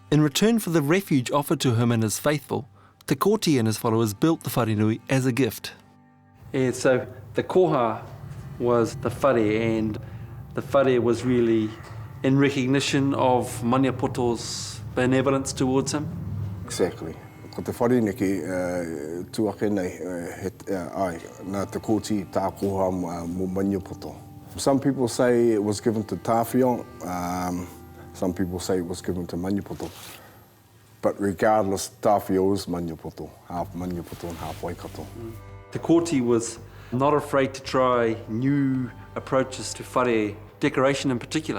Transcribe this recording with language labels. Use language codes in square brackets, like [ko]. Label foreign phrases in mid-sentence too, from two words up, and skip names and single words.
[en] In return for the refuge offered to him and his faithful, Te Kooti and his followers built the wharenui as a gift. And so the koha was the whare, and the whare was really in recognition of Maniapoto's benevolence towards him. Exactly. [mi] Ko te whareniki tuake nei ai, nā Te Kooti tā koha mo Maniapoto. [en] Some people say it was given to Tāwhiao, some people say it was given to Maniapoto. But regardless, Tāwhiao is Maniapoto, half Maniapoto and half Waikato. Te Kooti was not afraid to try new approaches to whare decoration in particular.